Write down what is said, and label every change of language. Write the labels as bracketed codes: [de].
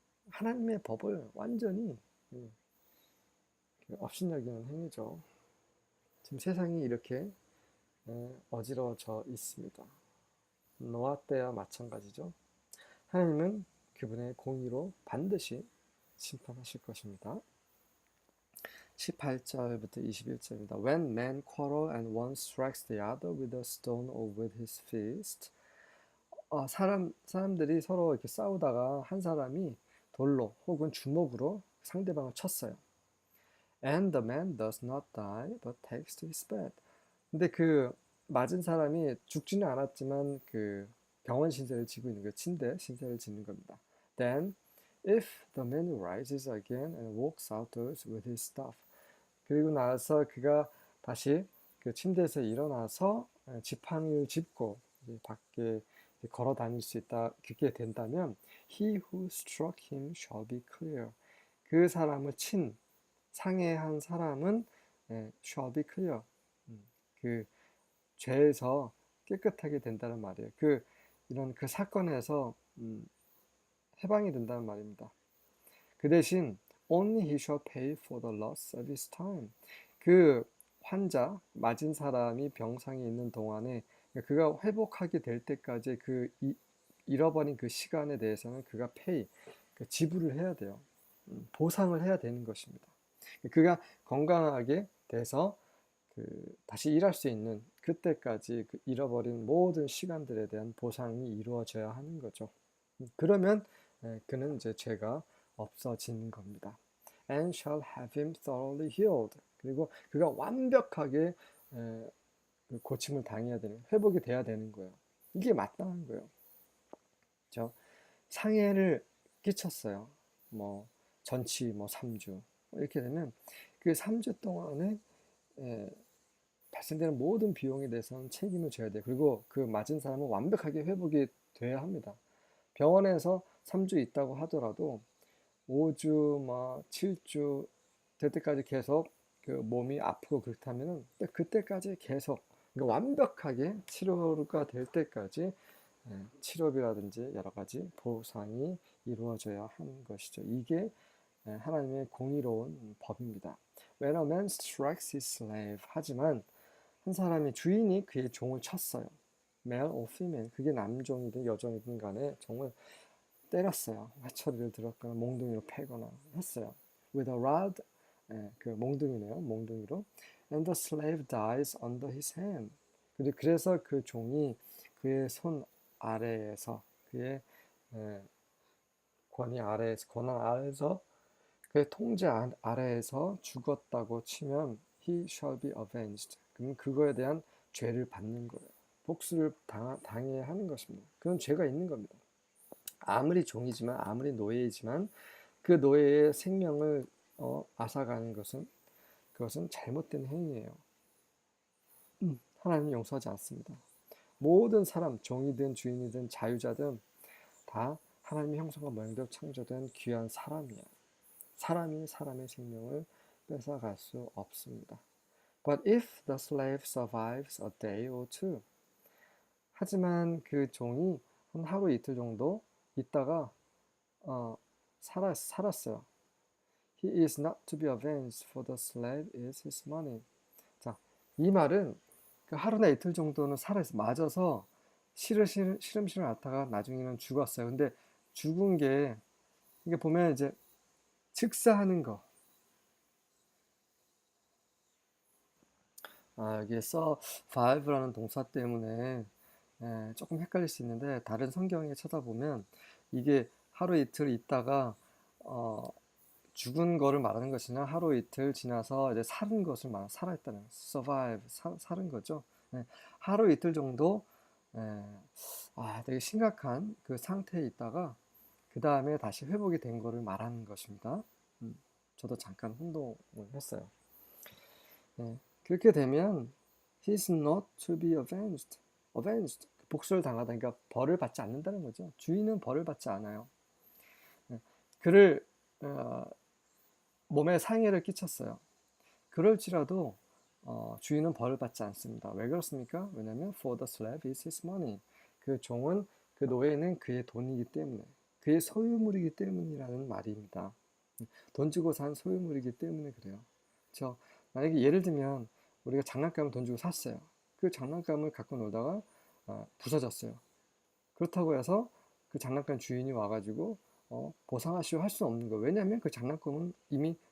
[ko] 하나님의 법을 완전히 업신여기는 행위죠. 지금 세상이 이렇게 어지러워져 있습니다. 노아 때와 마찬가지죠. 하나님은 그분의 공의로 반드시 심판하실 것입니다. 18절부터 21절입니다. [en] When men quarrel and one strikes the other with a stone or with his fist. [ko] 사람들이 서로 이렇게 싸우다가 한 사람이 돌로 혹은 주먹으로 상대방을 쳤어요. [en] And the man does not die but takes to his bed. [ko] 근데 그 맞은 사람이 죽지는 않았지만 그 병원 신세를 지고 있는 거예요. 침대 신세를 짓는 겁니다. [en] Then if the man rises again and walks outdoors with his stuff. [ko] 그리고 나서 그가 다시 그 침대에서 일어나서 지팡이를 짚고 이제 밖에 걸어 다닐 수 있다 그게 된다면 [en] he who struck him shall be clear. [ko] 그 사람을 친 상해한 사람은 [en] shall be clear. [ko] 그 죄에서 깨끗하게 된다는 말이에요. 이런 그 사건에서 해방이 된다는 말입니다. 그 대신 [en] only he shall pay for the loss of his time. [ko] 그 환자 맞은 사람이 병상에 있는 동안에 그가 회복하게 될 때까지 잃어버린 그 시간에 대해서는 그가 그 지불을 해야 돼요. 보상을 해야 되는 것입니다. 그가 건강하게 돼서 다시 일할 수 있는 그때까지 잃어버린 모든 시간들에 대한 보상이 이루어져야 하는 거죠. 그러면 그는 이제 죄가 없어지는 겁니다. [en] And shall have him thoroughly healed. [ko] 그리고 그가 완벽하게 고침을 당해야 되는, 회복이 돼야 되는 거예요. 이게 마땅한 거예요. 그렇죠? 상해를 끼쳤어요. 전치 3주 이렇게 되면 그 3주 동안에 발생되는 모든 비용에 대해서는 책임을 져야 돼요. 그리고 그 맞은 사람은 완벽하게 회복이 돼야 합니다. 병원에서 3주 있다고 하더라도 5주, 7주 될 때까지 계속 그 몸이 아프고 그렇다면은 그때까지 계속 완벽하게 치료가 될 때까지 치료비라든지 여러 가지 보상이 이루어져야 하는 것이죠. 이게 하나님의 공의로운 법입니다. [en] When a man strikes his slave. [ko] 하지만 한 사람이 주인이 그의 종을 쳤어요. [en] male or female. [ko] 그게 남종이든 여종이든 간에 종을 때렸어요. 회초리를 들었거나 몽둥이로 패거나 했어요. [en] With a rod. [ko] 그 몽둥이네요. 몽둥이로. [en] And the slave dies under his hand. [ko] 그래서 그 종이 그의 손 아래에서 그의 권한 아래에서 그의 통제 아래에서 죽었다고 치면 [en] he shall be avenged. [ko] 그럼 그거에 대한 죄를 받는 거예요. 복수를 당해야 하는 것입니다. 그건 죄가 있는 겁니다. 아무리 종이지만 아무리 노예이지만 그 노예의 생명을 앗아가는 그것은 잘못된 행위예요. 하나님은 용서하지 않습니다. 모든 사람, 종이든 주인이든 자유자든 다 하나님의 형상과 모양대로 창조된 귀한 사람이에요. 사람이 사람의 생명을 뺏어갈 수 없습니다. [en] But if the slave survives a day or two. [ko] 하지만 그 종이 한 하루 이틀 정도 있다가 살았어요. [en] He is not to be avenged, for the slave is his money. [ko] 자, 이 말은 그 하루나 이틀 정도는 맞아서 시름시름 앓다가 나중에는 죽었어요. 근데 죽은 게 이게 보면 이제 즉사하는 거. 여기에 survive라는 동사 때문에 조금 헷갈릴 수 있는데 다른 성경에 찾아보면 이게 하루 이틀 있다가 죽은 거를 말하는 것이냐 하루 이틀 지나서 이제 살은 것을 살아있다는 survive 살은 거죠. 하루 이틀 정도 되게 심각한 그 상태에 있다가 그 다음에 다시 회복이 된 거를 말하는 것입니다. 저도 잠깐 혼동을 했어요. 그렇게 되면 [en] he's not to be avenged. [ko] 복수를 당하다. 그러니까 벌을 받지 않는다는 거죠. 주인은 벌을 받지 않아요. 그를 몸에 상해를 끼쳤어요. 그럴지라도 주인은 벌을 받지 않습니다. 왜 그렇습니까? 왜냐하면 [en] for the slave is his money. [ko] 그 종은 그 노예는 그의 돈이기 때문에 그의 소유물이기 때문이라는 말입니다. 돈 주고 산 소유물이기 때문에 그래요. 그렇죠? 만약에 예를 들면 우리가 장난감을 돈 주고 샀어요. 그 장난감을 갖고 놀다가 부서졌어요. 그렇다고 해서 그 장난감 주인이 와가지고 보상하시오 할 수 없는 거예요. 왜냐하면 그 장난감은 이미